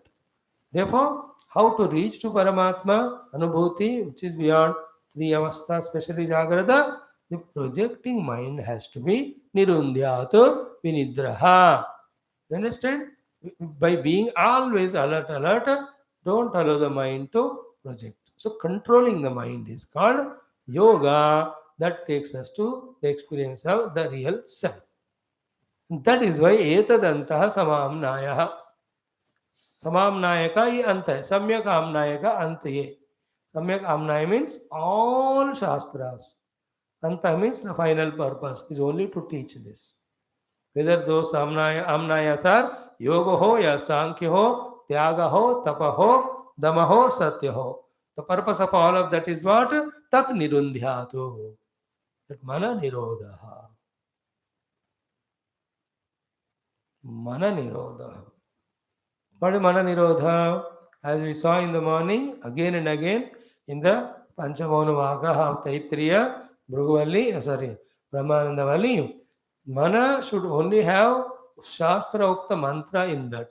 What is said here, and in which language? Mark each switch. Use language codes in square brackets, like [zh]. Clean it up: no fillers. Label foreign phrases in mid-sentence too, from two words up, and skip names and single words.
[en] Therefore, how to reach to Paramatma, Anubhuti, which is beyond three avasthas, especially Jagrata, the projecting mind has to be [sa] निरुन्ध्यात् विनिद्रः. [en] You understand? By being always alert, don't allow the mind to project. So controlling the mind is called yoga. That takes us to the experience of the real self. That is why [sa] एतदन्तः समाम्नाय. [hi] Samamnaya का ये अंत है. सम्यक आमनाय का अंत ये. [en] Samyak Amnaya means all Shastras. Anta means the final purpose is only to teach this. Whether those Amnayas are [hi] योग हो, या सांख्य हो, त्याग हो, तप हो, दम हो, सत्य हो. [en] The purpose of all of that is what? [sa] तत् निरुन्ध्यात्. That मन निरोध. मन निरोध. [en] What is [sa] मन निरोध? [en] As we saw in the morning, again and again, in the Panchamona Vaka of Taittiriya, Bhruguvalli, sorry, Brahmanandavalli, Mana should only have [sa] शास्त्र उक्त [en] mantra in that.